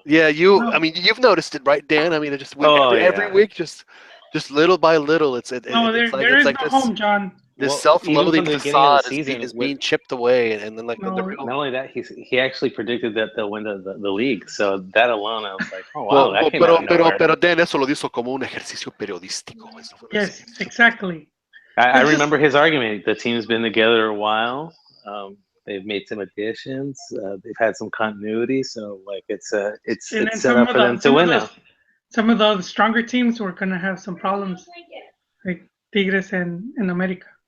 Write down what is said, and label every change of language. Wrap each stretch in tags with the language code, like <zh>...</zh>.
<en>Yeah, I mean, you've noticed it, right, Dan? I mean, it just every week, just little by little, there is no home, John. This self-loathing facade is being chipped away, and then not only that, he actually predicted that they'll win the league. So that alone, I was like, oh wow, that came out of nowhere.</en> <es>Pero Dan, eso lo hizo como un ejercicio periodístico.</es> <en>Yes, exactly. I remember his argument. The team's been together a while. They've made some additions. They've had some continuity. So like it's set up for them to win now. Some of the stronger teams were gonna have some problems, like Tigres and America.</en>